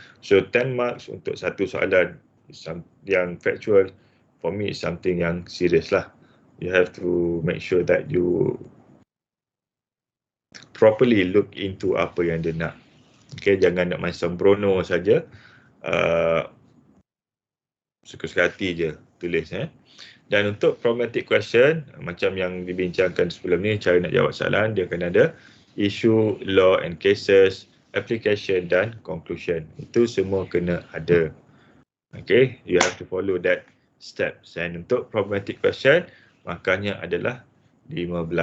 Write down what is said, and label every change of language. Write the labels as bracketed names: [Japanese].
[English] So, 10 marks [Malay] untuk satu soalan yang factual. [English] For me, it's something yang serious lah. You have to make sure that you properly look into [Malay] apa yang dia nak. Okay, jangan nak main sembrono saja. Suka-suka hati je tulis. Dan untuk problematic question, macam yang dibincangkan sebelum ni, cara nak jawab soalan, dia akan ada issue, law and cases, application dan conclusion. Itu semua kena ada. [English] Okay, you have to follow that steps. [Malay] And untuk problematic question, markahnya adalah 15.